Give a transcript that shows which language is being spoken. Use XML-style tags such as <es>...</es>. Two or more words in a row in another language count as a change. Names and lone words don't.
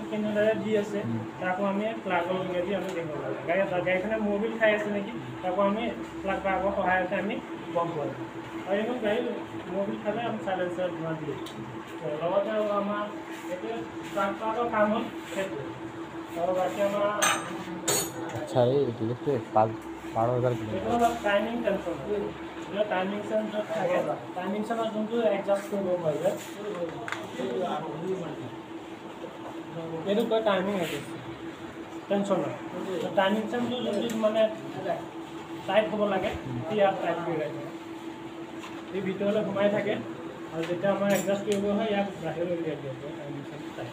<as>কেনেদৰে দি আছে তাকো আমি প্লাগৰ যোগেদি আমি দেখিব লাগে গাড়ীখনে মোবিল খাই আছে নেকি তাকো আমি প্লাগ বাগৰ সহায়তে আমি গম পাওঁ আৰু এই গাড়ী মোবিল খালে আমি সাইলেন্সাৰ ধোৱা দিওঁ লগতে আমাৰ এইটো ট্ৰান্সফাৰৰ কাম হ'ল সেইটো আৰু বাকী আমাৰ আচ্ছা এই লিখে 12,000 কিলোমিটাৰ</as> <en>timing tension</en> <as>এটা</as> <en>timing sensor</en> <as>থাকে</as> <en>timing sensor</en> <as>যোনটো এডজাস্ট কৰিব পাৰে এইটো কয় টাইমিং আছে টেনশ্যন নাই টাইমিং চাইমটো যদি মানে টাইট হ'ব লাগে ইয়াত টাইট কৰি ৰাখে এই ভিতৰলৈ সোমাই থাকে আৰু যেতিয়া আমাৰ এডজাষ্ট কৰিব হয় ইয়াক বাহিৰলৈ উলিয়াই দিয়া যায়</as> <en>timing chain tight</en>